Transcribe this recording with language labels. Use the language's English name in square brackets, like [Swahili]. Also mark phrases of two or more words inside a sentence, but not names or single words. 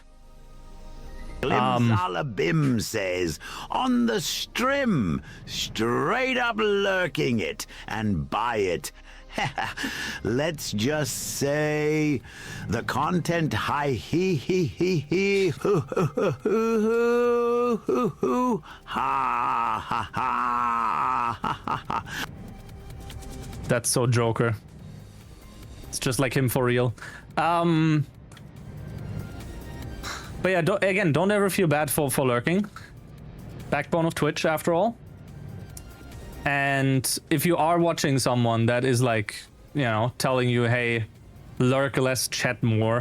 [English] Bim says, on the strim, straight up lurking it and buy it. Let's just say the content high he hoo hoo hoo hoo hoo hoo ha ha ha ha ha. That's so Joker. It's just like him for real. But yeah, don't ever feel bad for lurking. Backbone of Twitch, after all. And if you are watching someone that is like, you know, telling you, hey, lurk less, chat more.